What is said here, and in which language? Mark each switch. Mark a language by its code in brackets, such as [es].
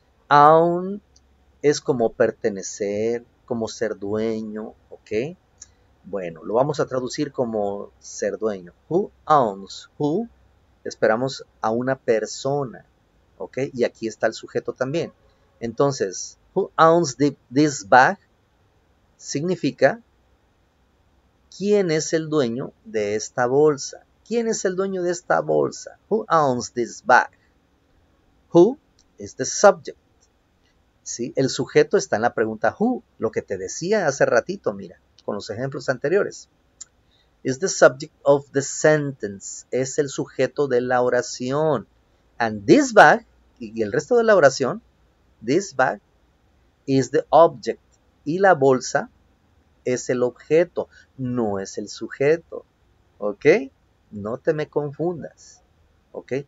[es] Own es como pertenecer, como ser dueño, ¿ok? Bueno, lo vamos a traducir como ser dueño. [en] Who owns? [es] Who, esperamos a una persona, ¿ok? Y aquí está el sujeto también. [en] Entonces, who owns this bag? [es] Significa, ¿quién es el dueño de esta bolsa? ¿Quién es el dueño de esta bolsa? [en] Who owns this bag? Who is the subject. [es] ¿Sí? El sujeto está en la pregunta who, lo que te decía hace ratito, mira, con los ejemplos anteriores. [en] Is the subject of the sentence. [es] Es el sujeto de la oración. [en] And this bag, [es] y el resto de la oración, [en] this bag is the object. [es] Y la bolsa es el objeto, no es el sujeto. ¿Ok? No te me confundas. ¿Ok?